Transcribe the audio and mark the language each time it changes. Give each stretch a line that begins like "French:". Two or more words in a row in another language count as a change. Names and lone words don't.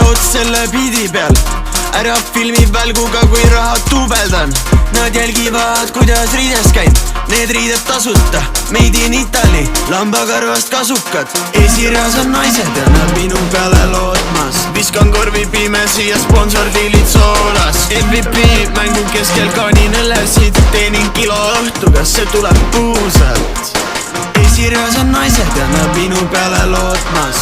Estonian: selle biidi peal. Ära filmi välguga, kui raha duubeldan. Nad jälgivad, kuidas riides käin. Need riided tasuta,
English: made in Italy,
Estonian: lambakarvast kasukad. Esireas on naised ja nad minu peale lootmas. Viskan korvi pimesi ja sponsordiilid soolas. MVP mängu keskel kaanin õllesid. Teenin kilo õhtu, kas see tuleb puusalt? Esireas on naised ja nad minu peale lootmas.